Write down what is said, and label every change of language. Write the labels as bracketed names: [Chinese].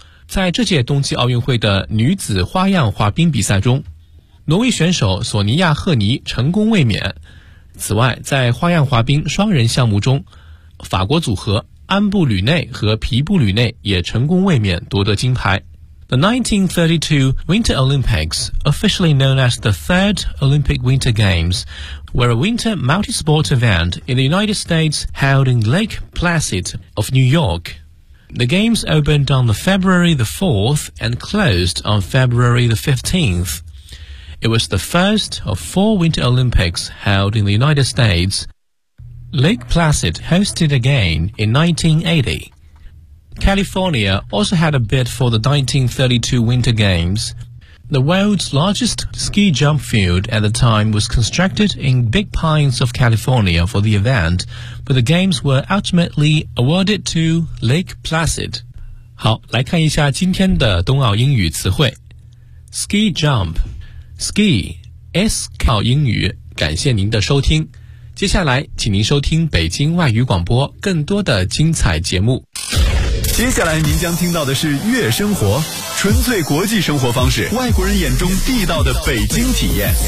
[Chinese] 在这届冬季奥运会的女子花样滑冰比赛中，挪威选手索尼亚赫尼成功卫冕。此外，在花样滑冰双人项目中，法国组合安布吕内和皮布吕内也成功卫冕夺得金牌。 [English] The 1932 Winter Olympics, officially known as the Third Olympic Winter Games, were a winter multi-sport event in the United States held in Lake Placid of New York. The games opened on February the 4th and closed on February the 15th. It was the first of four Winter Olympics held in the United States. Lake Placid hosted again in 1980. California also had a bid for the 1932 Winter Games. The world's largest ski jump field at the time was constructed in Big Pines of California for the event, but the games were ultimately awarded to Lake Placid. [Chinese] 好，来看一下今天的冬奥英语词汇。 [English] Ski jump. Ski, S-K [Chinese] 英语，感谢您的收听。接下来，请您收听北京外语广播更多的精彩节目。接下来您将听到的是月生活，纯粹国际生活方式，外国人眼中地道的北京体验。